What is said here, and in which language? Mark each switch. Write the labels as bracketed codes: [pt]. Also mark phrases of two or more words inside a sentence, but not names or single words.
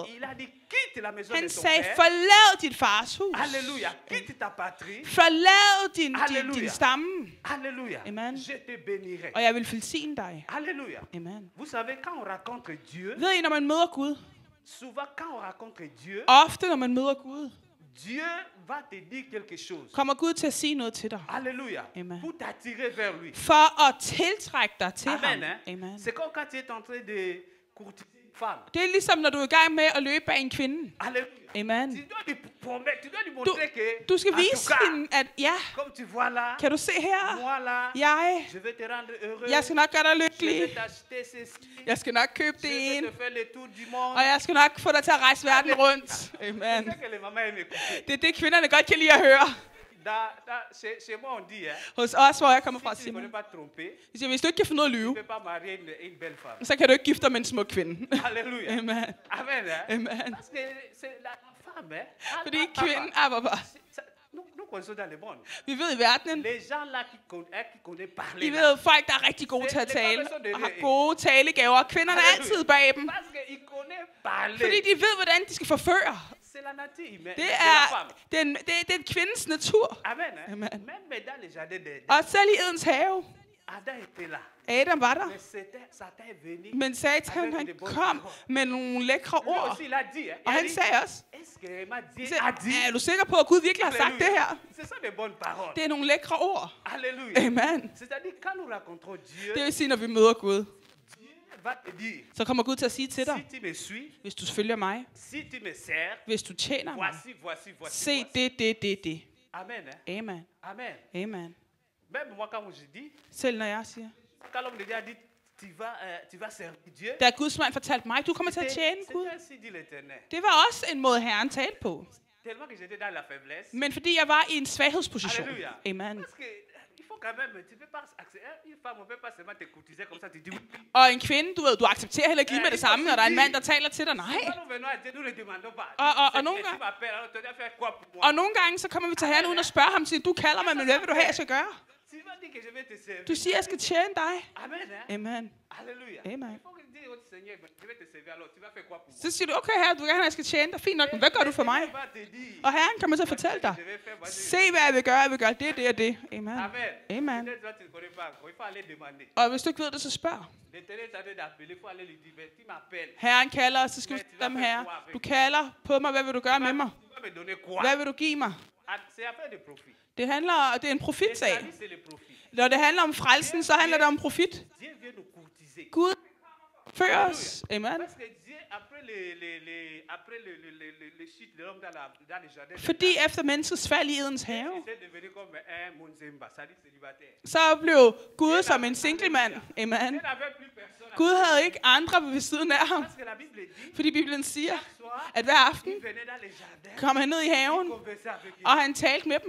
[da] Han sagde, forlad dit fars hus. Forlad din stamme. Amen. Og jeg vil velsigne dig. Amen. Ved I, når man møder Gud, ofte når man møder Gud, [fr] Dieu va te dire quelque chose. [da] Kommer Gud til at sige noget til dig. [fr] Alléluia. Amen. Pour t'attirer vers lui. [da] For at tiltrække dig til Amen, ham. [fr] hein? Amen. C'est comme quand tu es en train de courtiser une femme. [da] Det er ligesom når du er i gang med at løbe bag en kvinde. [fr] Alléluia. Amen. Tu dois lui montrer que [da] du skal vise hende, at ja, [fr] comme tu vois là, [da] kan du se her? [fr] moi là, [da] Jeg [fr] vais te rendre heureux. [da] Jeg skal nok gøre dig [fr] Je [da] lykkelig. [fr] vais t'acheter ceci. [da] Jeg skal nok købe [fr] Je [da] det [fr] vais [da] ene. [fr] te faire le tour du monde. [da] Og jeg skal nok få dig til at rejse verden rundt. Amen. [fr] C'est ça que les mamans aiment écouter. [da] Det er det, kvinderne godt kan lide at høre. [fr] Chez moi on dit, hein, [da] Hos os, hvor jeg kommer fra, [fr] si tu [da] siger [fr] ne [da] man. [fr] connais pas tromper, [da] De siger, hvis du ikke kan finde ud af at [fr] tu [da] lyve, [fr] ne peux pas marier une belle femme. [da] så kan du ikke gifte dig med en smuk kvinde. [fr] Alléluia. Amen. Amen. Hein? Amen. Parce que c'est la femme, hein. [da] Fordi kvinden er bare. [fr] Nous connaissons dans le monde. [da] Vi ved i verdenen, [fr] Les gens là qui connaissent parler. [da] vi [fr] là. [da] ved folk, der er rigtig gode til at tale, og har gode talegaver. Kvinderne er altid bag dem, [fr] Parce qu'ils connaissent parler. [da] fordi de ved, hvordan de skal forføre. [fr] C'est la nature humaine. [da] Det [fr] C'est la [da] er, [fr] femme. [da] det er kvindens natur. [fr] Amen. Hein? Amen. Même dans les jardins d'Éden, [da] Og selv i Edens have, [fr] Adam était là. [da] Adam var der. [fr] Mais Satan est venu. [da] Men Satan, han kom med nogle lækre [fr] Lui [da] ord. [fr] aussi, il a dit. Hein? [da] Og [fr] Il a [da] han [fr] dit, [da] sagde også, [fr] est-ce que vraiment Dieu [da] så, [fr] a dit? [da] er du sikker på, at Gud virkelig har sagt det her? [fr] Ce sont des bonnes paroles. [da] Det er nogle lækre ord. [fr] Alléluia. Amen. C'est-à-dire, quand nous rencontrons Dieu, [da] Det vil sige, når vi møder Gud, [fr] Dieu va te dire, [da] så kommer Gud til at sige til dig, [fr] si tu me suis, [da] hvis du følger mig, [fr] si tu me sers, [da] hvis du tjener mig, [fr] voici. [da] se det. [fr] Amen. Hein? Amen. Amen. Amen. Même moi, quand je dis, [da] Selv når jeg siger, [fr] quand l'homme de Dieu a dit, tu vas servir Dieu, [da] da Guds mand fortalte mig, du kommer til at tjene Gud, [fr] c'était ainsi dit l'Éternel. [da] det var også en måde, Herren talte på. [fr] Tellement que j'étais dans la faiblesse. [da] Men fordi jeg var i en svaghedsposition. Halleluja. Amen. [fr] Parce que il faut quand même, tu peux pas accepter, une femme, on peut pas seulement te courtiser comme ça, tu dis oui. [da] Og en kvinde, du ved, du accepterer heller ikke lige med det samme, når der er en mand, der taler til dig. Nej. [fr] Quand nous venons à Dieu, nous ne demandons pas. [da] Og nogle [fr] Tu [da] gange, [fr] m'appelles, alors tu dois faire quoi pour moi? [da] og nogle gange, så kommer vi til Herren uden at spørge ham, siger, du kalder mig, men hvad vil du have, jeg skal gøre? [fr] Tu vas dire que je vais te servir. [da] Du siger, jeg skal tjene dig. [fr] Amen. Hein? Amen. Alléluia. Amen. Il faut que tu dises au Seigneur, je vais te servir, alors tu vas faire quoi pour moi? [da] Så siger du, okay her, du vil gerne have, jeg skal tjene dig. Fint nok, men hvad gør du for mig? [fr] Il va te dire, [da] Og Herren kommer til at fortælle dig. [fr] je vais faire, [da] Se, hvad jeg vil gøre. Jeg vil gøre det og det. Amen. Amen. Amen. [fr] Peut-être toi, tu ne connais pas encore, il faut aller demander. [da] Og hvis du ikke ved det, så spørg. [fr] L'Éternel est en train d'appeler, il faut aller lui dire, mais tu m'appelles. [da] Herren kalder, og så skal du sige dem her. Du kalder på mig, hvad vil du gøre med mig? [fr] Tu vas me donner quoi? [da] Hvad vil du give mig? [fr] C'est affaire de profit. [da] Det er en profitsag. [fr] C'est le profit. [da] Når det handler om frelsen, så handler det om profit. [fr] Dieu vient nous courtiser. [da] Gud Før os. Amen. Fordi efter menneskets fald i Edens have, så blev Gud som en single mand. Amen. Gud havde ikke andre ved siden af ham. Fordi Bibelen siger, at hver aften kom han ned i haven, og han talte med dem.